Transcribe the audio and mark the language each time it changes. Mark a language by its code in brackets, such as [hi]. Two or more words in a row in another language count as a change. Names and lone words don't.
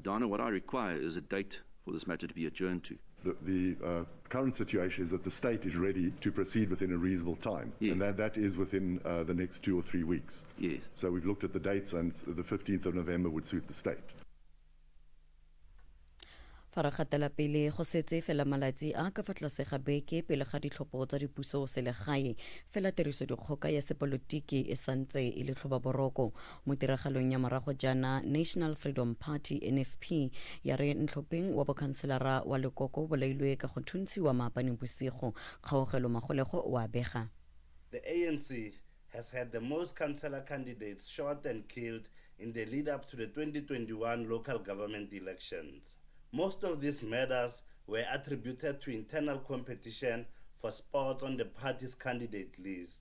[en] Dana, what I require is a date for this matter to be adjourned to. The current situation is that the state is ready to proceed within a reasonable time, and that is within the next 2 or 3 weeks. Yes. So we've looked at the dates, and the 15th of November would suit the state. [tn] fa re gatela pele go setse fela malatsi a ka fa tlase ga beke pele ga ditlhopho tsa dipuso selegae fela tirisodikgoka ya sepolotiki e santse e le tlhobaboroko mo tiragalong ya morago jaana National Freedom Party NFP ya re ntlhopheng wa bokhanselara wa lekoko bolailwe ka go thuntshiwa maapaneng bosigo kgaogelo magolego wa bega. [en] The ANC has had the most councillor candidates shot and killed in the lead-up to the 2021 local government elections. Most of these murders were attributed to internal competition for spots on the party's candidate list.